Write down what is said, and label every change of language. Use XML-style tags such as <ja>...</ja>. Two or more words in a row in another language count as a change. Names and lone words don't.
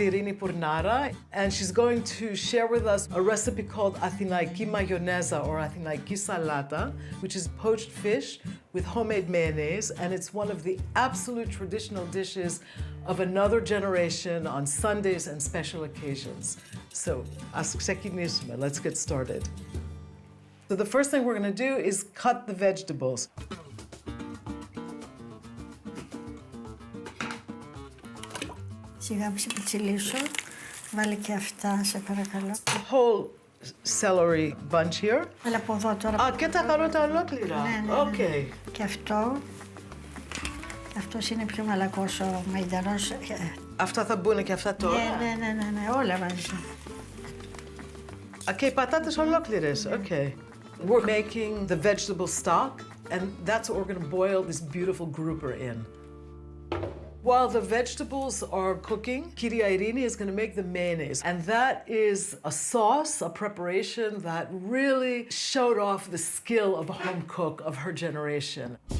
<en>Irini Pournara, and she's going to share with us a recipe called Athinaiki Mayioneza or Athinaiki Salata, which is poached fish with homemade mayonnaise, and it's one of the absolute traditional dishes of another generation on Sundays and special occasions. So, let's get started. So the first thing we're gonna do is cut the vegetables.</en> <el>Σιγά που σε πιτσιλίσω, βάλε και αυτά, σε παρακαλώ.</el> <en>The whole celery bunch here.</en> <el>Αλλά από εδώ τώρα. Και τα καρότα ολόκληρα. Ναι. Okay. Και αυτό. Αυτός είναι πιο μαλακός ο μαϊντανός. Αυτά θα μπουν και αυτά τώρα. Ναι, όλα μαζί. Και οι πατάτες ολόκληρες. Okay.</el> <en>We're making the vegetable stock, and that's what we're going to boil this beautiful grouper in. While the vegetables are cooking, Kyria Eirini is going to make the mayonnaise, and that is a sauce, a preparation that really showed off the skill of a home cook of her generation.</en>